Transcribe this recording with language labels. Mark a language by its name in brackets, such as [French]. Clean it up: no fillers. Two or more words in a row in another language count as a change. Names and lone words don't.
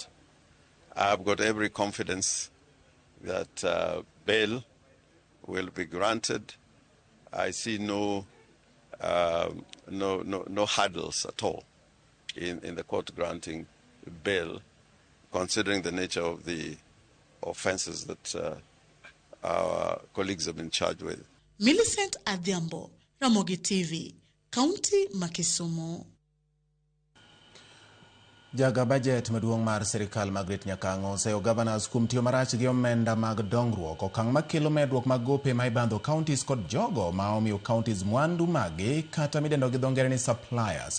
[English] I've got every confidence that bail will be granted. I see no hurdles at all in the court granting bail, considering the nature of the offenses that our colleagues have been charged with. Millicent Adhiambo, Ramogi TV, County Kisumu. [Luo (Kenya and Tanzania)] Jaga budget maduong' mar sirikal Margaret Nyakango oseyo governors kuom tiyo marach gi omenda mag dongruok okang' makelo medruok mag gope ma ibandho counties kod jogo ma omiyo counties mwandu magi kata midendo gi dho ngere ni suppliers.